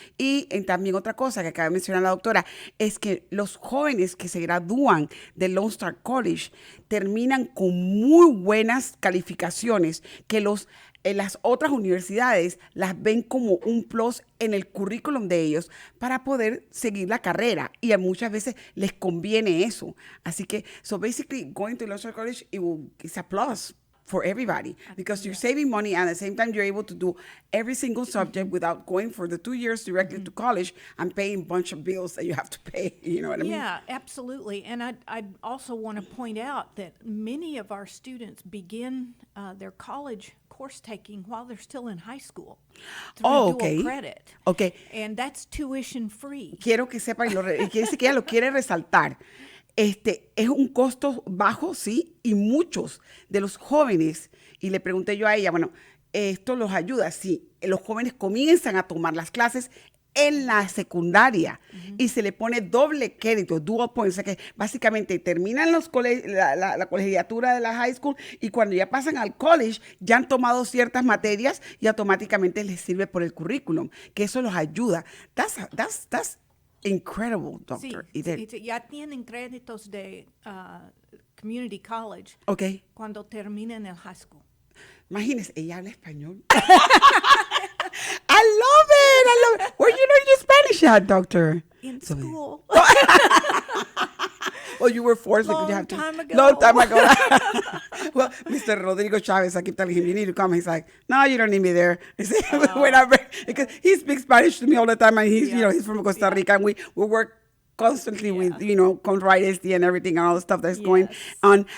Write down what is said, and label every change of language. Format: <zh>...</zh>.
<es>Y también otra cosa que acaba de mencionar la doctora es que los jóvenes que se gradúan de Lone Star College terminan con muy buenas calificaciones que las otras universidades las ven como un plus en el currículum de ellos para poder seguir la carrera y muchas veces les conviene eso. Así que,</es> <en>so basically going to Lone Star College, it's a plus for everybody because you're saving money and at the same time you're able to do every single subject without going for the 2 years directly to college and paying a bunch of bills that you have to pay. You know what I mean? Yeah, absolutely. And I also want to point out that many of our students begin their college course taking while they're still in high school through dual credit. Okay. And that's tuition free.</en> <es>Quiero que sepa y quiere decir que ella lo quiere resaltar. Es un costo bajo, sí, y muchos de los jóvenes, y le pregunté yo a ella, bueno, ¿esto los ayuda? Sí, los jóvenes comienzan a tomar las clases en la secundaria y se le pone doble crédito, dual points, o sea que básicamente terminan la colegiatura de la high school y cuando ya pasan al college ya han tomado ciertas materias y automáticamente les sirve por el currículum, que eso los ayuda.</es> <en>That's incredible, doctor.</en> <es>Sí, ya tienen créditos de community college cuando terminen el high school. Imagínese, ella habla español.</es> <en>I love it. Where you learn your Spanish at, doctor? In school. Oh, you were forced because you had to. Long time ago. Well, Mr. Rodrigo Chavez, I keep telling him, you need to come. He's like, no, you don't need me there. Because he speaks Spanish to me all the time, and he's from Costa Rica, and we work constantly with, Conrad SD and everything and all the stuff that's going on.</en>